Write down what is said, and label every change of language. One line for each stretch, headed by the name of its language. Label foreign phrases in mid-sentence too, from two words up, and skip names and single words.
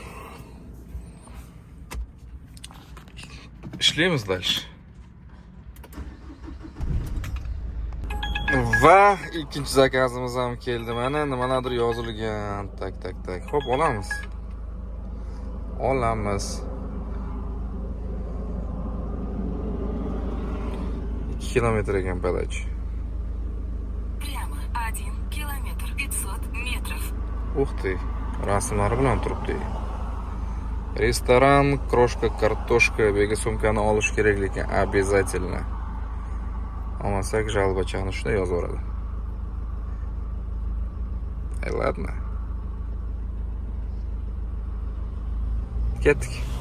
Uzbek: Ishlaymiz дальше. Va ikkinchi zakazimiz ham keldi. Mana nimadir yozilgan. Tak. Xo'p, olamiz. 2 kilometr ekan подача.
Russian: Прямо 1 километр 500 метров. Ух ты,
Uzbek: rasmlari bilan turibdi. Restoran, крошка, kartoshka, bega sumkani olish kerak lekin обязательно. Olmasak жалобачani shunday yozaveradi.
Russian: Ладно. Ketdik.